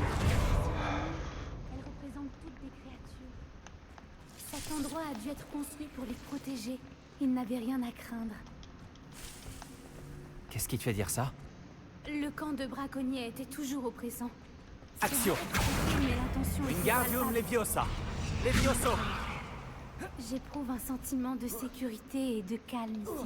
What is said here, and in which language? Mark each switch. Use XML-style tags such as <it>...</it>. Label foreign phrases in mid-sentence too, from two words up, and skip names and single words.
<fr>Elles représentent toutes des créatures. Cet endroit a dû être construit pour les protéger. Ils n'avaient rien à craindre. qu'est-ce qui te fait dire ça? Le camp de braconniers était toujours oppressant. Action. Mais l'intention était Wingardium palpable. Leviosa. Levioso. J'éprouve un sentiment de sécurité et de calme ici.</fr>